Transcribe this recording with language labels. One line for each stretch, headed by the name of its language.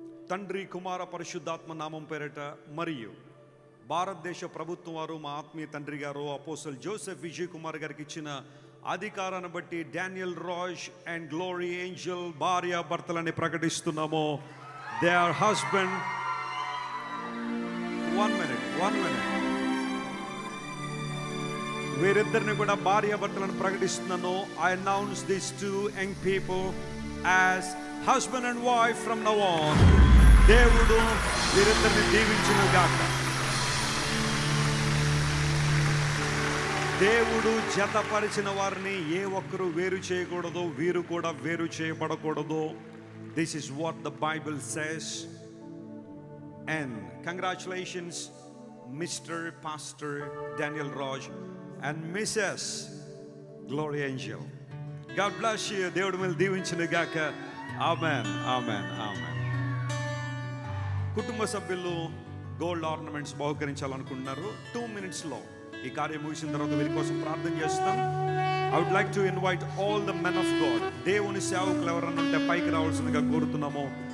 Telugu: తండ్రి కుమార పరిశుద్ధాత్మ నామం పేరిట మరియు భారతదేశ ప్రభుత్వం వారు మా ఆత్మీయ తండ్రి గారు అపోస్టల్ జోసెఫ్ విజయ్ కుమార్ గారికి ఇచ్చిన అధికారాన్ని బట్టి Daniel Raj and glory Angel భార్య భర్తలని ప్రకటిస్తున్నాము.
English: They are husband. 1 minute.
Telugu: వీరిద్దరిని కూడా భార్య భర్తలను ప్రకటిస్తున్నాను.
English: I announce these 2 young people as husband and wife from now on.
Telugu: దేవుడు వీరిద్దరిని దీవించును గాక. దేవుడు జతపరిచిన వారిని ఏ ఒక్కరు వేరు చేయకూడదు, వీరు కూడా వేరు చేయబడకూడదు.
English: This is what the Bible says. And congratulations, Mr. Pastor Daniel Raj and Mrs. Glory Angel. God bless you.
Telugu: దేవుడు మిమ్మల్ని దీవించును గాక. ఆమేన్, ఆమేన్, ఆమేన్. కుటుంబ సభ్యులు గోల్డ్ ఆర్నమెంట్స్ బహుకరించాలనుకుంటున్నారు. 2 minutesలో ఈ కార్యం ముగిసిన తర్వాత వీరి కోసం ప్రార్థన చేస్తాం.
English: I would like to invite all the men of God.
Telugu: దేవుని సేవకులు ఎవరన్నా ఉంటే పైకి రావాల్సిందిగా కోరుతున్నాము.